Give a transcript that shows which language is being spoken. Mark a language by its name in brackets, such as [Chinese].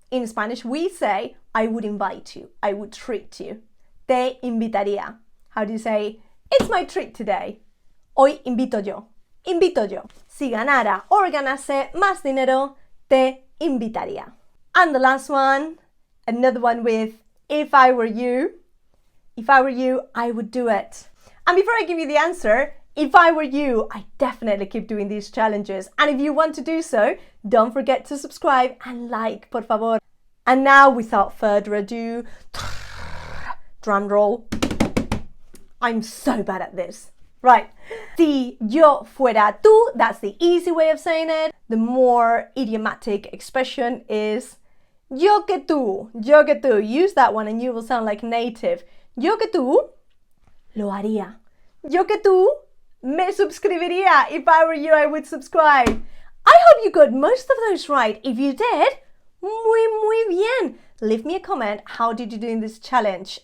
[English] In Spanish, we say, I would invite you. I would treat you. [Spanish] Te invitaría. [English] How do you say, it's my treat today? [Spanish] Hoy invito yo. Invito yo. Si ganara or ganase más dinero, te invitaría. [English] And the last one, another one with if I were you. If I were you, I would do it. And before I give you the answer, if I were you, I definitely keep doing these challenges. And if you want to do so, don't forget to subscribe and like, [Spanish] por favor. [English] And now, without further ado, drum roll. I'm so bad at this. Right. [Spanish] Si yo fuera tú, [English] that's the easy way of saying it. The more idiomatic expression is [Spanish] yo que tú, yo que tú. [English] Use that one and you will sound like native. [Spanish] Yo que tú lo haría. Yo que tú me suscribiría. [English] If I were you, I would subscribe. I hope you got most of those right. If you did, [Spanish] muy bien. [English] Leave me a comment. How did you do in this challenge?